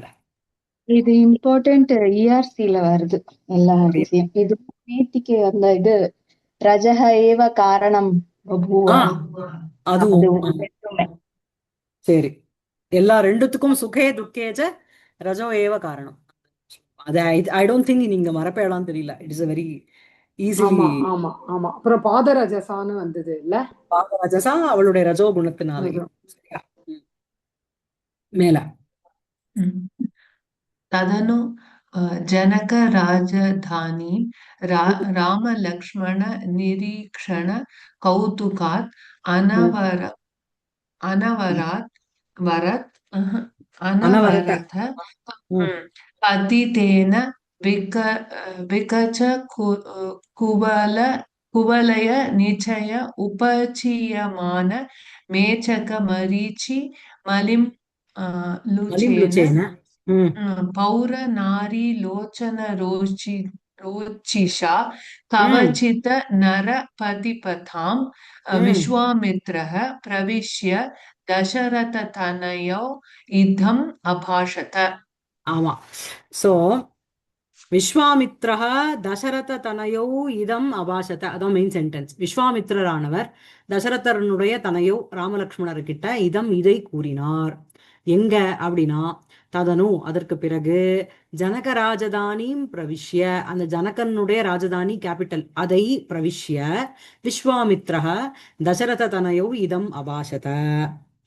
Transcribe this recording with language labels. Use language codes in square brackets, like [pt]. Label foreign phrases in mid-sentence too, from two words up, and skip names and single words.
[ta] இது இம்பார்ட்டன்ட் இஆர்சில வருது எல்லா விஷயம். இது நேத்திக்கு அந்த இது [sa] रजः एव कारणं बभूव, [ta] அதுவும் ரெண்டுமே. சரி, எல்லா ரெண்டுத்துக்கும் [sa] सुखे दुःखेच रजो एव कारणम्. [ta] அது [en] I don't think [ta] நீங்க மறப்பேடான்னு தெரியல. [en] இட்ஸ் a very easily. [ta] ஆமா ஆமா. அப்புறம் பாதரஜசான்னு வந்தது இல்ல, பாதரஜசா அவளுடைய ரஜோ குணத்தினாலே. சரியா? மேல [sa] तदनु जनक राजधानी रामलक्ष्मण निरीक्षण कौतुकात् अनवरत पतितेन विकच कुवलय निचय उपचीयमान मेचक मरीचि मलिं लुचेन पौर नारी लोचन रोचिषा कवचित नर पतिपथां विश्वामित्रः प्रविश्य दशरथ तनयौ इदम् अभाषत. [ta] ஆமா. [sa] சோ विश्वामित्रः दशरथ तनयौ इदम् अभाषत, அதான் [en] main sentence. [ta] விஸ்வாமித்ரரானவர் தசரதனுடைய தனையோ ராமலக்ஷ்மணர்கிட்ட இதை கூறினார். எங்க அப்படின்னா ததனு அதற்கு பிறகு ஜனக ராஜதானியும் பிரவிஷ்ய, அந்த ஜனகனுடைய ராஜதானி கேபிட்டல் அதை பிரவிஷ்ய [sa] विश्वामित्रः दशरथ तनयौ इदम् अभाषत.